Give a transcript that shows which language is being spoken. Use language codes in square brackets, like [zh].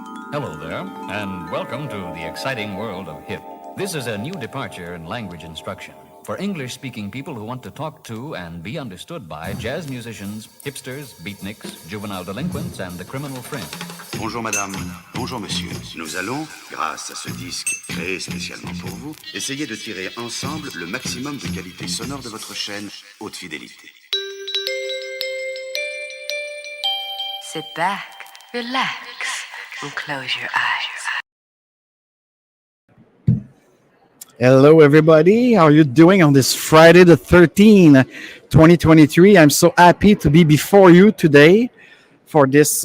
[en] Hello there, and welcome to the exciting world of hip. This is a new departure in language instruction for English-speaking people who want to talk to and be understood by jazz musicians, hipsters, beatniks, juvenile delinquents, and the criminal fringe. [fr] Bonjour madame, bonjour monsieur. Nous allons, grâce à ce disque créé spécialement pour vous, essayer de tirer ensemble le maximum de qualité sonore de votre chaîne haute fidélité. [en] Sit back, relax, and close your eyes. Hello, everybody. How are you doing on this Friday the 13th, 2023? I'm so happy to be before you today for this.